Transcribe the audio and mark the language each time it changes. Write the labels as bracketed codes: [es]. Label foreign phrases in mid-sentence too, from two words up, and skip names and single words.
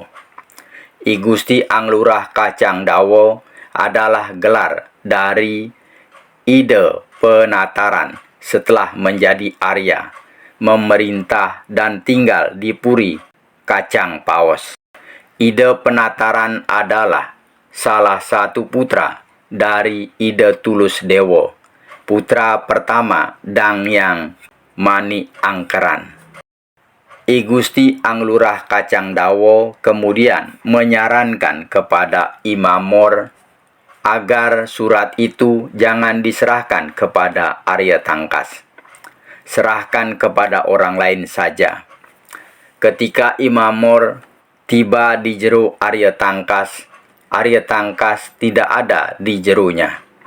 [id] I Gusti Anglurah Kacang Dawo adalah gelar dari Ide Penataran setelah menjadi Arya, memerintah dan tinggal di Puri Kacang Paos. Ide Penataran adalah salah satu putra dari Ide Tulus Dewo, putra pertama Dangyang Mani Angkeran. I Gusti Anglurah Kacang Dawo kemudian menyarankan kepada Imam Mor agar surat itu jangan diserahkan kepada Arya Tangkas. Serahkan kepada orang lain saja. Ketika Imam Mor tiba di jero Arya Tangkas tidak ada di jeronya.